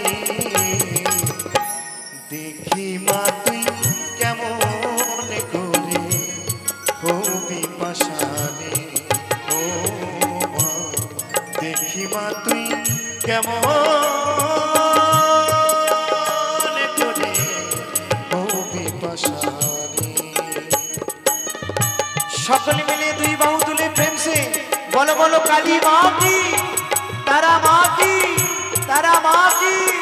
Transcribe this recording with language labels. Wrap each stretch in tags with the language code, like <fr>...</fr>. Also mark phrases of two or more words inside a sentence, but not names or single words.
<bn>দেখি মা তুই কেমন করে হবি পাশানি ও মা দেখি মা তুই কেমন করে হবি পাশানি সকলে মিলে দুই বাহু তুলে</bn> <hi>प्रेम से बोलो बोलो काली माँ की तारा माँ की तारा माँ की</hi>